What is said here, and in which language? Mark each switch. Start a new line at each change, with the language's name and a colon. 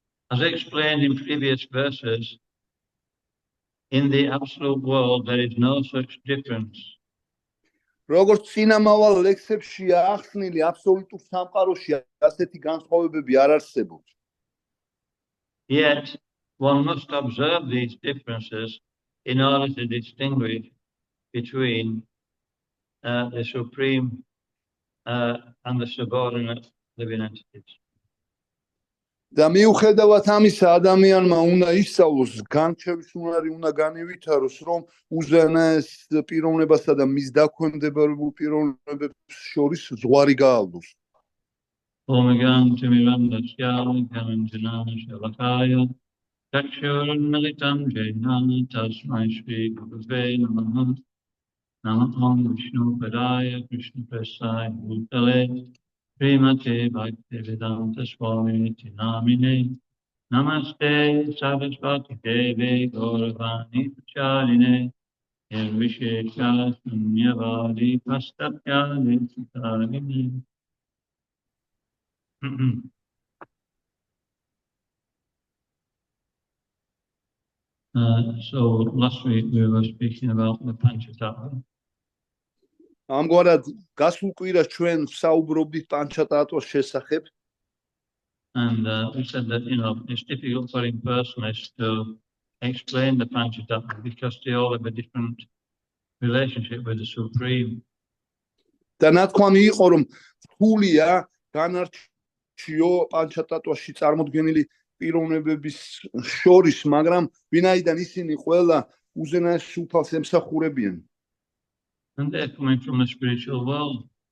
English: As explained in previous verses, in the absolute world there is no such difference.
Georgian: როგორც წინამავალ ლექსებშია ახსნილი, აბსოლუტურ სამყაროში ასეთი განსხვავებები არ არსებობს.
English: Yet one must observe these differences in order to distinguish between the supreme and the subordinate living entities.
Georgian: და მიუხედავად ამისა, ადამიანმა უნდა ისწავლოს, განჩევის უნარი უნდა განივითაროს, რომ უზენაეს პიროვნებასა და მის დაქვემდებარებულ პიროვნებებს შორის ზღვარი გაავლოს.
Sanskrit: Omegam Timirandasya Karanjana Shalakaya Chakshurunmilitam Jena Tasmai Shri Gurave Namaha Namah Vishnu Padaya Krishna Prasaya Bhutale Srimate Bhaktivedanta Swami Namine Namaste Sarasvati Devi Gauravani Prachaline Nirvishesha Sunyavadi Pastatyale Sitarine.
English: So last week we were speaking about the Panchatattva.
Georgian: ამგვარად გასულ კვირას ჩვენ საუბრობდით პანჩატატვას შესახებ.
English: And we said that, it's difficult for impersonalists to explain the Panchatattva because they all have a different relationship with the Supreme.
Georgian: და ნათქვამი იყო, რომ რთულია განარჩიო პანჩატატვაში წარმოდგენილი პიროვნებების შორის, მაგრამ ვინაიდან ისინი ყველა უზენაეს უფალს ემსახურებიან.
English: And they're coming from the spiritual world.